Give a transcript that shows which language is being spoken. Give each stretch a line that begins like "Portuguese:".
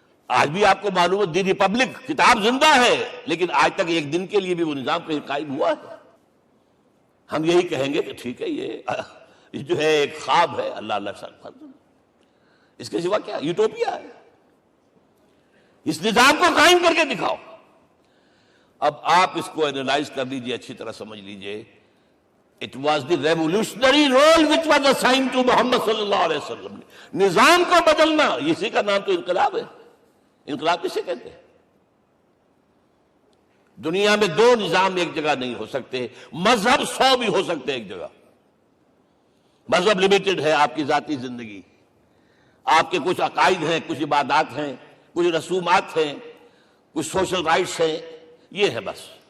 Urdu: آج بھی آپ کو معلوم ہے دی ریپبلک کتاب زندہ ہے، لیکن آج تک ایک دن کے لیے بھی وہ نظام کہیں قائم ہوا ہے. ہم یہی کہیں گے کہ ٹھیک ہے یہ جو ہے ایک خواب ہے، اللہ اللہ ساتھ، اس کے سوا کیا یوٹوپیا ہے. اس نظام کو قائم کر کے دکھاؤ. اب آپ اس کو اینالائز کر لیجئے، اچھی طرح سمجھ لیجئے.
English: It was the revolutionary role which was assigned to Muhammad صلی اللہ علیہ وسلم.
Urdu: نظام کو بدلنا، اسی کا نام تو انقلاب ہے. انقلاب کسے کہتے ہیں؟ دنیا میں دو نظام ایک جگہ نہیں ہو سکتے. مذہب 100 بھی ہو سکتے ایک جگہ. مذہب لمیٹڈ ہے، آپ کی ذاتی زندگی، آپ کے کچھ عقائد ہیں، کچھ عبادات ہیں، کچھ رسومات ہیں، کچھ سوشل رائٹس ہیں، یہ ہے بس.